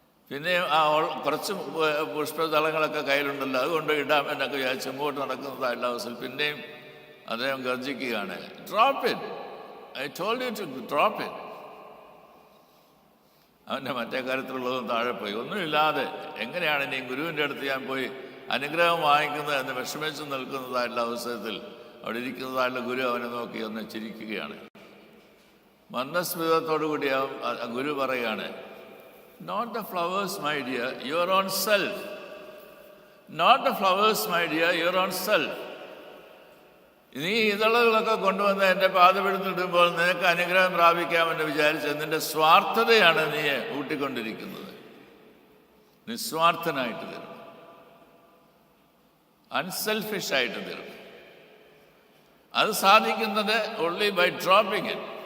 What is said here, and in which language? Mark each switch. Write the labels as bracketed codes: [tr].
[ml] പിന്നെയും ആ കുറച്ച് പുഷ്പദളങ്ങളൊക്കെ കയ്യിലുണ്ടല്ലോ, അതുകൊണ്ട് ഇടാം എന്നൊക്കെ വിചാരിച്ച് മുമ്പോട്ട് നടക്കുന്നതായുള്ള അവസരം പിന്നെയും അദ്ദേഹം ഗർജിക്കുകയാണ്, [en] Drop it, I told you to drop it. [ml] അവൻ്റെ മറ്റേ കാര്യത്തിലുള്ളതും താഴെ പോയി. ഒന്നുമില്ലാതെ എങ്ങനെയാണ് ഇനി ഗുരുവിൻ്റെ അടുത്ത് ഞാൻ പോയി അനുഗ്രഹം വാങ്ങിക്കുന്നത് എന്ന് വിഷമിച്ച് നിൽക്കുന്നതായുള്ള അവസരത്തിൽ അവിടെ ഇരിക്കുന്നതായുള്ള ഗുരു അവനെ നോക്കി ഒന്ന് ചിരിക്കുകയാണ്. മന്ദസ്മിതത്തോടു കൂടി ഗുരു പറയുകയാണ്, [en] not the flowers, my dear, your own self. Not the flowers, my dear, your own self. [ml] നീ ഇതളുകളൊക്കെ കൊണ്ടുവന്ന് എൻ്റെ പാദപീഠത്തിലിടുമ്പോൾ നിനക്ക് അനുഗ്രഹം പ്രാപിക്കാമെന്ന് വിചാരിച്ച് നിന്റെ സ്വാർത്ഥതയാണ് നീ ഊട്ടിക്കൊണ്ടിരിക്കുന്നത്. നിസ്വാർത്ഥനായിട്ട് തരണം, അൺസെൽഫിഷായിട്ട് തരണം. അത് സാധിക്കുന്നത് [en] only by dropping it.